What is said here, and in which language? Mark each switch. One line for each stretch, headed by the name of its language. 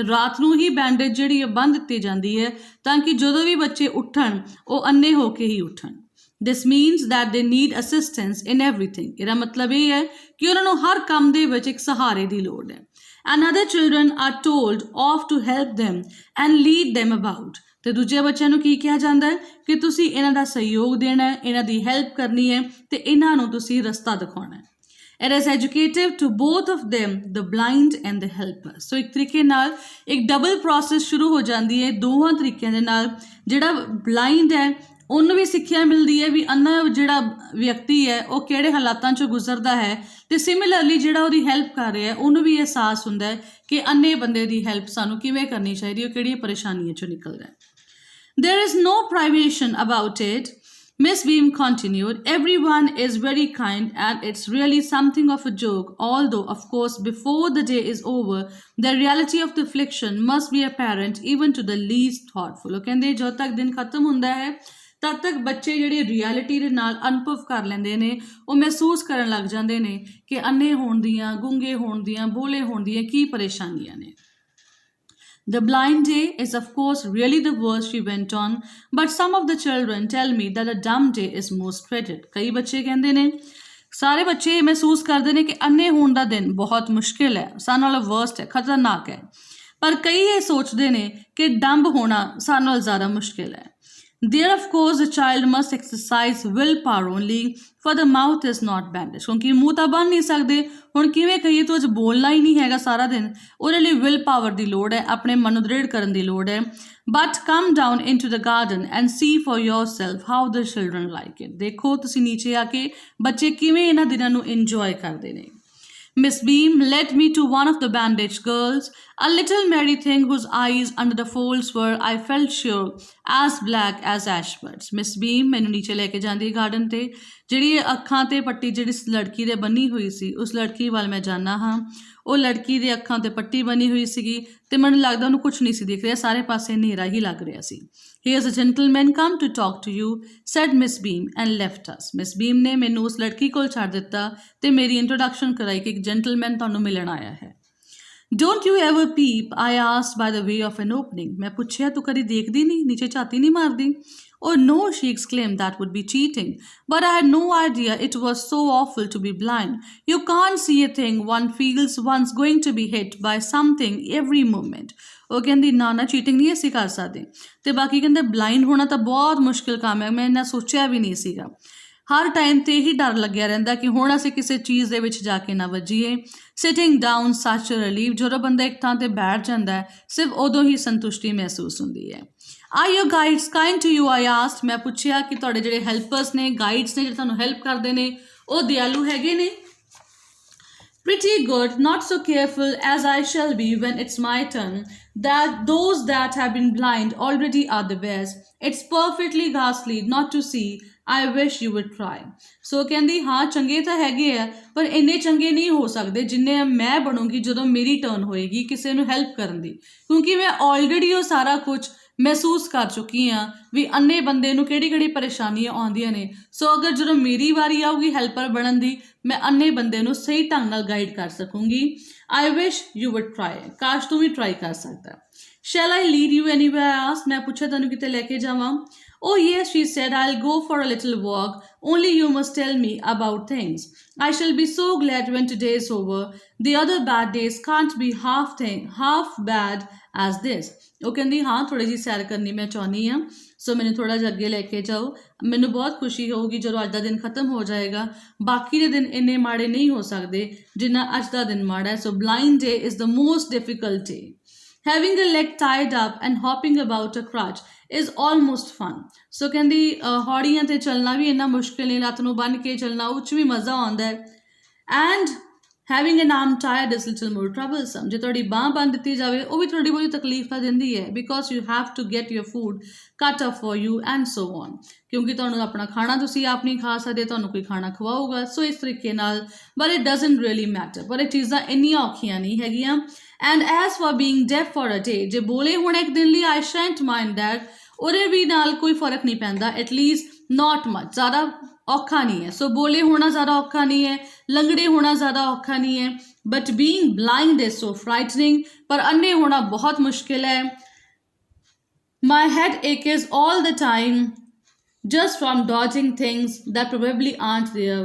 Punjabi: ਤੇ ਰਾਤ ਨੂੰ ਹੀ ਬੈਂਡੇਜ ਜਿਹੜੀ ਬੰਨ੍ਹ ਦਿੱਤੀ ਜਾਂਦੀ ਹੈ ਤਾਂ ਕਿ ਜਦੋਂ ਵੀ ਬੱਚੇ ਉੱਠਣ ਉਹ ਅੰਨੇ ਹੋ ਕੇ ਹੀ ਉੱਠਣ।
English: This means that they need assistance in everything.
Punjabi: ਇਹਦਾ ਮਤਲਬ ਇਹ ਹੈ ਕਿ ਉਹਨਾਂ ਨੂੰ ਹਰ ਕੰਮ ਦੇ ਵਿੱਚ ਇੱਕ ਸਹਾਰੇ ਦੀ ਲੋੜ ਹੈ।
English: And other children are told off to help them and lead them about.
Punjabi: ਅਤੇ ਦੂਜੇ ਬੱਚਿਆਂ ਨੂੰ ਕੀ ਕਿਹਾ ਜਾਂਦਾ ਹੈ ਕਿ ਤੁਸੀਂ ਇਹਨਾਂ ਦਾ ਸਹਿਯੋਗ ਦੇਣਾ ਹੈ, ਇਹਨਾਂ ਦੀ ਹੈਲਪ ਕਰਨੀ ਹੈ ਅਤੇ ਇਹਨਾਂ ਨੂੰ ਤੁਸੀਂ ਰਸਤਾ ਦਿਖਾਉਣਾ ਹੈ।
English: It is educative to both of them, the blind and the helper.
Punjabi: ਸੋ ਇੱਕ ਤਰੀਕੇ ਨਾਲ ਇੱਕ ਡਬਲ ਪ੍ਰੋਸੈਸ ਸ਼ੁਰੂ ਹੋ ਜਾਂਦੀ ਹੈ ਦੋਵਾਂ ਤਰੀਕਿਆਂ ਦੇ ਨਾਲ। ਜਿਹੜਾ ਬਲਾਈਂਡ ਹੈ ਉਹਨੂੰ ਵੀ ਸਿੱਖਿਆ ਮਿਲਦੀ ਹੈ ਵੀ ਅੰਨਾ ਜਿਹੜਾ ਵਿਅਕਤੀ ਹੈ ਉਹ ਕਿਹੜੇ ਹਾਲਾਤਾਂ 'ਚੋਂ ਗੁਜ਼ਰਦਾ ਹੈ, ਅਤੇ ਸਿਮਿਲਰਲੀ ਜਿਹੜਾ ਉਹਦੀ ਹੈਲਪ ਕਰ ਰਿਹਾ ਉਹਨੂੰ ਵੀ ਅਹਿਸਾਸ ਹੁੰਦਾ ਹੈ ਕਿ ਅੰਨੇ ਬੰਦੇ ਦੀ ਹੈਲਪ ਸਾਨੂੰ ਕਿਵੇਂ ਕਰਨੀ ਚਾਹੀਦੀ, ਉਹ ਕਿਹੜੀਆਂ ਪਰੇਸ਼ਾਨੀਆਂ 'ਚੋਂ ਨਿਕਲਦਾ ਹੈ।
English: There is no privation about it. Miss Beam continued, everyone is very kind and it's really something of a joke, although, of course, before the day is over, the reality of the affliction must be apparent even to the least thoughtful.
Punjabi: ਉਹ ਕਹਿੰਦੇ ਜਦੋਂ ਤੱਕ ਦਿਨ ਖਤਮ ਹੁੰਦਾ ਹੈ ਤਦ ਤੱਕ ਬੱਚੇ ਜਿਹੜੀ ਰਿਐਲਿਟੀ ਦੇ ਨਾਲ ਅਨੁਭਵ ਕਰ ਲੈਂਦੇ ਨੇ ਉਹ ਮਹਿਸੂਸ ਕਰਨ ਲੱਗ ਜਾਂਦੇ ਨੇ ਕਿ ਅੰਨੇ ਹੋਣ ਦੀਆਂ ਗੁੰਗੇ ਹੋਣ ਦੀਆਂ ਬੋਲੇ ਹੋਣ ਦੀਆਂ ਕੀ ਪਰੇਸ਼ਾਨੀਆਂ ਨੇ
English: The blind day is of course really the worst, she went on, but some of the children tell me that the dumb day is most dreaded.
Punjabi: ਕਈ ਬੱਚੇ ਕਹਿੰਦੇ ਨੇ ਸਾਰੇ ਬੱਚੇ ਮਹਿਸੂਸ ਕਰਦੇ ਨੇ ਕਿ ਅੰਨੇ ਹੋਣ ਦਾ ਦਿਨ ਬਹੁਤ ਮੁਸ਼ਕਿਲ ਹੈ ਸਾਡੇ ਨਾਲੋਂ ਵਰਸਟ ਹੈ ਖਤਰਨਾਕ ਹੈ ਪਰ ਕਈ ਇਹ ਸੋਚਦੇ ਨੇ ਕਿ ਡੰਬ ਹੋਣਾ ਸਾਡੇ ਨਾਲੋਂ ਜ਼ਿਆਦਾ ਮੁਸ਼ਕਿਲ ਹੈ
English: There, of course, the child must exercise willpower only, for the mouth is not bandaged.
Punjabi: ਕਿਉਂਕਿ ਮੂੰਹ ਤਾਂ ਬੰਨ ਨਹੀਂ ਸਕਦੇ ਹੁਣ ਕਿਵੇਂ ਕਹੀਏ ਤੂੰ ਅੱਜ ਬੋਲਣਾ ਹੀ ਨਹੀਂ ਹੈਗਾ ਸਾਰਾ ਦਿਨ ਉਹਦੇ ਲਈ ਵਿਲ ਪਾਵਰ ਦੀ ਲੋੜ ਹੈ ਆਪਣੇ ਮਨ ਨੂੰ ਦ੍ਰਿੜ ਕਰਨ ਦੀ ਲੋੜ ਹੈ
English: But come down into the garden and see for yourself how the children like it.
Punjabi: ਦੇਖੋ ਤੁਸੀਂ ਨੀਚੇ ਆ ਕੇ ਬੱਚੇ ਕਿਵੇਂ ਇਹਨਾਂ ਦਿਨਾਂ ਨੂੰ ਇੰਜੋਏ ਕਰਦੇ ਨੇ
English: Miss Beam led me to one of the bandaged girls, a little merry thing whose eyes under the folds were, I felt sure, as black as ashbuds.
Punjabi: Miss Beam ਮੈਨੂੰ ਨੀਚੇ ਲੈ ਕੇ ਜਾਂਦੀ ਹੈ ਗਾਰਡਨ ਤੇ ਜਿਹੜੀ ਅੱਖਾਂ ਤੇ ਪੱਟੀ ਜਿਹੜੀ ਲੜਕੀ ਦੇ ਬੰਨੀ ਹੋਈ ਸੀ ਉਸ ਲੜਕੀ ਵੱਲ ਮੈਂ ਜਾਣਾ ਹਾਂ ਉਹ ਲੜਕੀ ਦੇ ਅੱਖਾਂ ਤੇ ਪੱਟੀ ਬਣੀ ਹੋਈ ਸੀਗੀ ਤੇ ਮੈਨੂੰ ਲੱਗਦਾ ਉਹਨੂੰ ਕੁਝ ਨਹੀਂ ਸੀ ਦਿਖ ਰਿਹਾ ਸਾਰੇ ਪਾਸੇ ਹਨੇਰਾ ਹੀ ਲੱਗ ਰਿਹਾ ਸੀ
English: Here's a gentleman come to talk to you, said Miss Beam and left us.
Punjabi: Miss Beam ਨੇ ਮੈਨੂੰ ਉਸ ਲੜਕੀ ਕੋਲ ਛੱਡ ਦਿੱਤਾ ਤੇ ਮੇਰੀ ਇੰਟਰੋਡਕਸ਼ਨ ਕਰਾਈ ਕਿ ਇੱਕ ਜੈਂਟਲਮੈਨ ਤੁਹਾਨੂੰ ਮਿਲਣ ਆਇਆ ਹੈ
English: Don't you ever peep? I asked by the way of an opening.
Punjabi: ਮੈਂ ਪੁੱਛਿਆ ਤੂੰ ਕਦੀ ਦੇਖਦੀ ਨਹੀਂ ਨੀਚੇ ਝਾਤੀ ਨਹੀਂ ਮਾਰਦੀ
English: Oh no, she exclaimed, that would be cheating. But I had no idea it was so awful to be blind. You can't see a thing, one feels one's going to be hit by something every moment.
Punjabi: ਉਹ ਕਹਿੰਦੀ ਨਾ cheating ਨਹੀਂ ਅਸੀਂ ਕਰ ਸਕਦੇ ਤੇ ਬਾਕੀ ਕਹਿੰਦੇ ਬਲਾਈਂਡ ਹੋਣਾ ਤਾਂ ਬਹੁਤ ਮੁਸ਼ਕਿਲ ਕੰਮ ਹੈ ਮੈਂ ਇੰਨਾ ਸੋਚਿਆ ਵੀ ਨਹੀਂ ਸੀਗਾ ਹਰ ਟਾਈਮ ਤੇ ਹੀ ਡਰ ਲੱਗਿਆ ਰਹਿੰਦਾ ਕਿ ਹੁਣ ਅਸੀਂ ਕਿਸੇ ਚੀਜ਼ ਦੇ ਵਿੱਚ ਜਾ ਕੇ ਨਾ ਵੱਜੀਏ
English: sitting down such relief
Punjabi: ਜਦੋਂ ਬੰਦਾ ਇੱਕ ਥਾਂ ਤੇ ਬੈਠ ਜਾਂਦਾ ਹੈ ਸਿਰਫ ਉਦੋਂ ਹੀ ਸੰਤੁਸ਼ਟੀ ਮਹਿਸੂਸ ਹੁੰਦੀ ਹੈ
English: Are your guides kind to you? I asked.
Punjabi: ਮੈਂ ਪੁੱਛਿਆ ਕਿ ਤੁਹਾਡੇ ਜਿਹੜੇ ਹੈਲਪਰਸ ਨੇ ਗਾਈਡਸ ਨੇ ਜਿਹੜੇ ਤੁਹਾਨੂੰ ਹੈਲਪ ਕਰਦੇ ਨੇ ਉਹ ਦਿਆਲੂ ਹੈਗੇ ਨੇ
English: Pretty good, not so careful as I shall be when it's my turn. That those that have been blind already are the best. It's perfectly ghastly not to see. I wish you would try.
Punjabi: So ਕਹਿੰਦੀ ਹਾਂ ਚੰਗੇ ਤਾਂ ਹੈਗੇ ਆ ਪਰ ਇੰਨੇ ਚੰਗੇ ਨਹੀਂ ਹੋ ਸਕਦੇ ਜਿੰਨੇ ਮੈਂ ਬਣੂੰਗੀ ਜਦੋਂ ਮੇਰੀ ਟਰਨ ਹੋਏਗੀ ਕਿਸੇ ਨੂੰ ਹੈਲਪ ਕਰਨ ਦੀ ਕਿਉਂਕਿ ਮੈਂ ਆਲਰੇਡੀ ਉਹ ਸਾਰਾ ਕੁਝ ਮਹਿਸੂਸ ਕਰ ਚੁੱਕੀ ਹਾਂ ਵੀ ਅੰਨੇ ਬੰਦੇ ਨੂੰ ਕਿਹੜੀ ਪਰੇਸ਼ਾਨੀਆਂ ਆਉਂਦੀਆਂ ਨੇ ਸੋ ਅਗਰ ਜਦੋਂ ਮੇਰੀ ਵਾਰੀ ਆਊਗੀ ਹੈਲਪਰ ਬਣਨ ਦੀ ਮੈਂ ਅੰਨੇ ਬੰਦੇ ਨੂੰ ਸਹੀ ਢੰਗ ਨਾਲ ਗਾਈਡ ਕਰ ਸਕੂੰਗੀ
English: I wish you would try
Punjabi: ਕਾਸ਼ ਤੂੰ ਵੀ ਟਰਾਈ ਕਰ ਸਕਦਾ
English: shall I lead you anywhere ask
Punjabi: ਮੈਂ ਪੁੱਛਿਆ ਤੈਨੂੰ ਕਿਤੇ ਲੈ ਕੇ ਜਾਵਾਂ
English: Oh yes, she said, I'll go for a little walk. Only you must tell me about things. I shall be so glad when today is over. The other bad days can't be half bad as this.
Punjabi: ਉਹ ਕਹਿੰਦੀ ਹਾਂ ਥੋੜੀ ਜਿਹੀ ਸੈਰ ਕਰਨੀ ਮੈਂ ਚਾਹੁੰਦੀ ਹਾਂ ਸੋ ਮੈਨੂੰ ਥੋੜਾ ਜਿਹਾ ਅੱਗੇ ਲੈ ਕੇ ਜਾਓ ਮੈਨੂੰ ਬਹੁਤ ਖੁਸ਼ੀ ਹੋਊਗੀ ਜਦੋਂ ਅੱਜ ਦਾ ਦਿਨ ਖਤਮ ਹੋ ਜਾਏਗਾ ਬਾਕੀ ਦੇ ਦਿਨ ਇੰਨੇ ਮਾੜੇ ਨਹੀਂ ਹੋ ਸਕਦੇ ਜਿੰਨਾ ਅੱਜ ਦਾ ਦਿਨ ਮਾੜਾ ਹੈ ਸੋ
English: Blind day is the most difficult day Having a leg tied up and hopping about a crutch is almost fun.
Punjabi: So ਕਹਿੰਦੀ ਹੌੜੀਆਂ ਤੇ ਚੱਲਣਾ ਵੀ ਇੰਨਾ ਮੁਸ਼ਕਿਲ ਨਹੀਂ ਲੱਤ ਨੂੰ ਬੰਨ੍ਹ ਕੇ ਚੱਲਣਾ ਉਹ 'ਚ ਵੀ ਮਜ਼ਾ ਆਉਂਦਾ ਹੈ
English: and having an arm tied is little more troublesome.
Punjabi: ਜੇ ਤੁਹਾਡੀ ਬਾਂਹ ਬੰਨ੍ਹ ਦਿੱਤੀ ਜਾਵੇ ਉਹ ਵੀ ਥੋੜ੍ਹੀ ਬਹੁਤੀ ਤਕਲੀਫ ਤਾਂ ਦਿੰਦੀ ਹੈ
English: because you have to get your food cut up for you and so on.
Punjabi: ਕਿਉਂਕਿ ਤੁਹਾਨੂੰ ਆਪਣਾ ਖਾਣਾ ਤੁਸੀਂ ਆਪ ਨਹੀਂ ਖਾ ਸਕਦੇ ਤੁਹਾਨੂੰ ਕੋਈ ਖਾਣਾ ਖਵਾਊਗਾ ਸੋ ਇਸ ਤਰੀਕੇ ਨਾਲ
English: but it doesn't really matter
Punjabi: ਪਰ ਇਹ ਚੀਜ਼ਾਂ ਇੰਨੀਆਂ ਔਖੀਆਂ ਨਹੀਂ ਹੈਗੀਆਂ
English: And as for being deaf for a day,
Punjabi: ਜੇ ਬੋਲੇ ਹੁਣ ਇੱਕ ਦਿਨ ਲਈ
English: I shan't mind that.
Punjabi: ਉਹਦੇ ਵੀ ਨਾਲ ਕੋਈ ਫਰਕ ਨਹੀਂ ਪੈਂਦਾ
English: at least not much.
Punjabi: ਜ਼ਿਆਦਾ ਔਖਾ ਨਹੀਂ ਹੈ ਸੋ ਬੋਲੇ ਹੋਣਾ ਜ਼ਿਆਦਾ ਔਖਾ ਨਹੀਂ ਹੈ ਲੰਗੜੇ ਹੋਣਾ ਜ਼ਿਆਦਾ ਔਖਾ ਨਹੀਂ ਹੈ
English: but being blind is so frightening.
Punjabi: ਪਰ ਅੰਨੇ ਹੋਣਾ ਬਹੁਤ ਮੁਸ਼ਕਿਲ ਹੈ
English: My head aches all the time just from dodging things that probably aren't there.